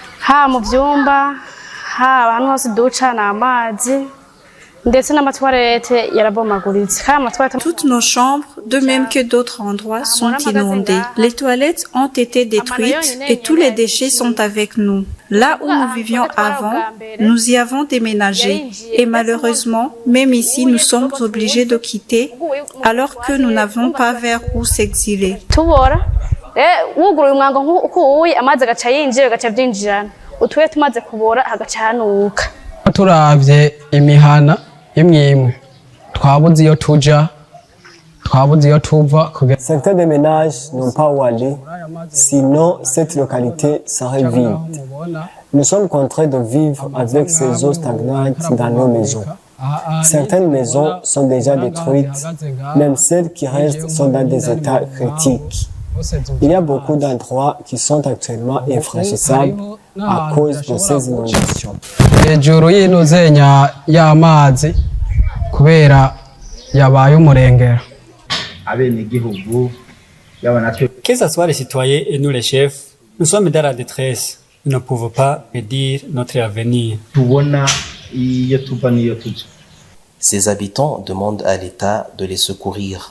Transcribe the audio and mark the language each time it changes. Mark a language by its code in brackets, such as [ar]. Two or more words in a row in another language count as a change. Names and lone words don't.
[fr] Toutes nos chambres, de même que d'autres endroits, sont inondées. Les toilettes ont été détruites et tous les déchets sont avec nous. Là où nous vivions avant, nous y avons déménagé et malheureusement, même ici, nous sommes obligés de quitter alors que nous n'avons pas vers où s'exiler. [rn] turavye imihana imwe imwe twabuze iyo tuja twabuze iyo tuva. [fr] Certains des ménages n'ont pas où aller, sinon cette localité serait vide. Nous sommes contraints de vivre avec ces eaux stagnantes dans nos maisons. Certaines maisons sont déjà détruites, même celles qui restent sont dans des états critiques. Il y a beaucoup d'endroits qui sont actuellement infranchissables à cause de ces inondations. [rn] Hejuru y'inuzenya y'amazi kubera yabaye umurengera. [fr] Que ce soit les citoyens et nous les chefs, nous sommes dans la détresse. Nous ne pouvons pas prédire notre avenir. Ses habitants demandent à l'État de les secourir.